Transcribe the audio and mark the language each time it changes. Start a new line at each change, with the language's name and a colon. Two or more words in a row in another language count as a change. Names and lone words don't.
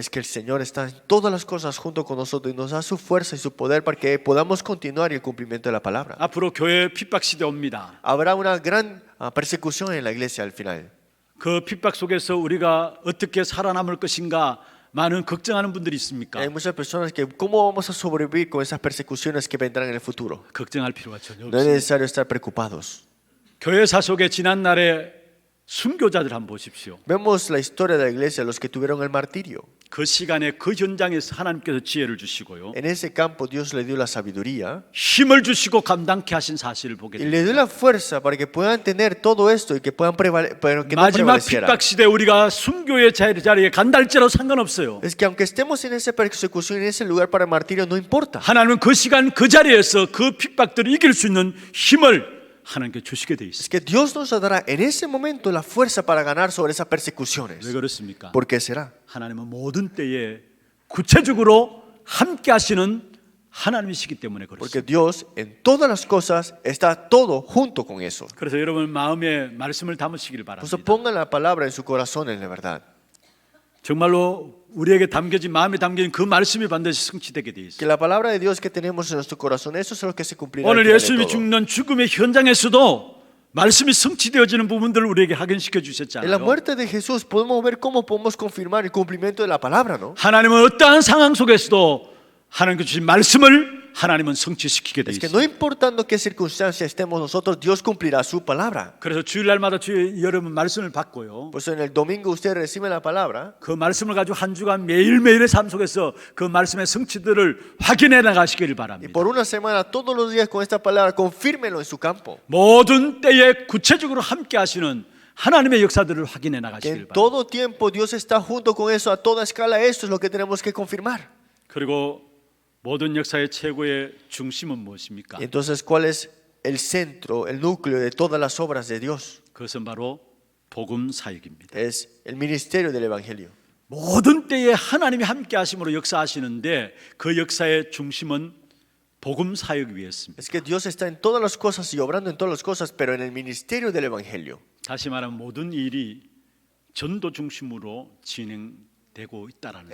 Spanish: Es que el Señor está en todas las cosas junto con nosotros y nos da su fuerza y su poder para que podamos continuar el cumplimiento de la palabra.
Korean: 앞으로 교회 핍박 시대 옵니다.
Spanish: Habrá una gran persecución en la iglesia al final.
Korean: 그 핍박 속에서 우리가 어떻게 살아남을 것인가 많은 걱정하는 분들이 있습니까?
Spanish: Hay muchas personas que cómo vamos a sobrevivir con esas persecuciones que vendrán en el futuro.
Korean: 걱정할 필요가 전혀
Spanish: No es
Korean: 없습니다.
Spanish: necesario estar preocupados.
Korean: 교회사 속에 지난 날에 순교자들 한번 보십시오.
Spanish: Vemos la historia de la iglesia, los que tuvieron el martirio.
Korean: 그 시간에 그 현장에서 하나님께서 지혜를 주시고요.
Spanish: En ese campo Dios le dio la sabiduría
Korean: 힘을 주시고 감당케 하신 사실을 보게
Spanish: y le dio
Korean: 됩니다.
Spanish: la fuerza para que puedan tener todo esto y que puedan pero que no
Korean: 마지막
Spanish: prevaleciera.
Korean: 핍박 시대 우리가 순교의 자리에 간달지라도 상관없어요.
Spanish: Es que aunque estemos en esa persecución, en ese lugar para el martirio, no importa.
Korean: 하나님은 그 시간 그 자리에서 그 핍박들을 이길 수 있는 힘을 하나님께 주시게 돼
Spanish: Es
Korean: 있어요.
Spanish: que Dios nos dará en ese momento la fuerza para ganar sobre esas persecuciones.
Korean: 왜 그렇습니까?
Spanish: ¿Por qué será?
Korean: 하나님은 모든 때에 구체적으로 함께 하시는 하나님이시기 때문에
Spanish: Porque
Korean: 그렇습니다.
Spanish: Dios en todas las cosas está todo junto con eso.
Korean: 그래서 여러분 마음에 말씀을 담으시길
Spanish: Por
Korean: 바랍니다.
Spanish: eso pongan la palabra en su corazón en la verdad.
Korean: 정말로 우리에게 담겨진 마음에 담겨진 그 말씀이 반드시 성취되게 돼
Spanish: Que
Korean: 있어요.
Spanish: la palabra de Dios que tenemos en nuestro corazón, eso es lo que se cumplirá. al
Korean: 오늘
Spanish: final de
Korean: 예수님이
Spanish: todo.
Korean: 죽는 죽음의 현장에서도 말씀이 성취되어지는 부분들을 우리에게 확인시켜
Spanish: En la
Korean: 주셨잖아요.
Spanish: muerte de Jesús podemos ver cómo podemos confirmar el cumplimiento de la palabra, ¿no?
Korean: 하나님은 어떠한 상황 속에서도 하나님께 주신 말씀을 하나님은 성취시키게 돼
Spanish: Es que
Korean: 있어요.
Spanish: no importando qué circunstancia estemos nosotros, Dios cumplirá su palabra.
Korean: 그래서 주일날마다 여러분 말씀을 받고요.
Spanish: Por eso en el domingo ustedes reciben la palabra
Korean: 그 말씀을 가지고 한 주간 매일매일의 삶 속에서 그 말씀의 성취들을 확인해 나가시기를
Spanish: y
Korean: 바랍니다.
Spanish: por una semana, todos los días con esta palabra, confírmenlo en su campo.
Korean: 모든 때에 구체적으로 함께 하시는 하나님의 역사들을 확인해
Spanish: Que
Korean: 나가시기를
Spanish: en
Korean: 바랍니다.
Spanish: todo tiempo Dios está junto con eso, a toda escala. Esto es lo que tenemos que confirmar.
Korean: 그리고 모든 역사의 최고의 중심은 무엇입니까?
Spanish: Y entonces, ¿cuál es el centro, el núcleo de todas las obras de Dios?
Korean: 그것은 바로 복음 사역입니다.
Spanish: Es el ministerio del Evangelio.
Korean: 모든 때에 하나님이 함께 하심으로 역사하시는데 그 역사의 중심은 복음 사역 위에 있습니다.
Spanish: Es que Dios está en todas las cosas y obrando en todas las cosas, pero en el ministerio del Evangelio.
Korean: 다시 말하면 모든 일이 전도 중심으로 진행되고 있다라는